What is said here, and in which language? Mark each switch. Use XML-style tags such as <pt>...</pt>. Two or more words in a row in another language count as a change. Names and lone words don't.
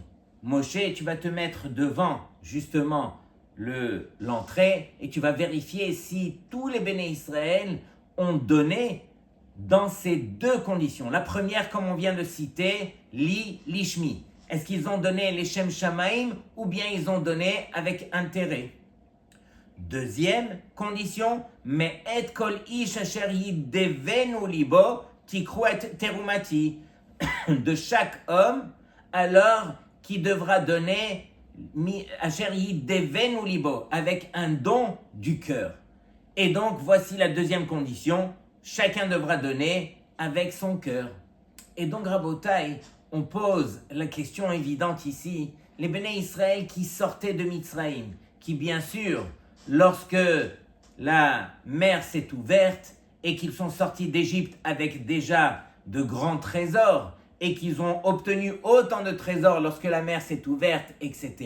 <fr>Moshe, tu vas te mettre devant justement l'entrée et tu vas vérifier si tous les</fr> <he>בני ישראל</he> <fr>ont donné dans ces 2 conditions. La première, comme on vient de citer, lishmi, Est-ce qu'ils ont donné les</fr> <he>שם שמים</he> <fr>ou bien ils ont donné avec intérêt? Deuxième condition, mais</fr> <he>את כל איש אשר ידבנו לבו תקרו את תרומתי.</he> <fr>De chaque homme, alors qui devra donner</fr> <he>אשר ידבנו לבו</he> <fr>avec un don du cœur. Et donc voici la deuxième condition, chacun devra donner avec son cœur. Et donc Rabotai, on pose la question évidente ici, les</fr> <he>בני ישראל</he> <fr>qui sortaient de Mitzraïm, qui bien sûr, lorsque la mer s'est ouverte et qu'ils sont sortis d'Égypte avec déjà de grands trésors et qu'ils ont obtenu autant de trésors lorsque la mer s'est ouverte, etc.</fr>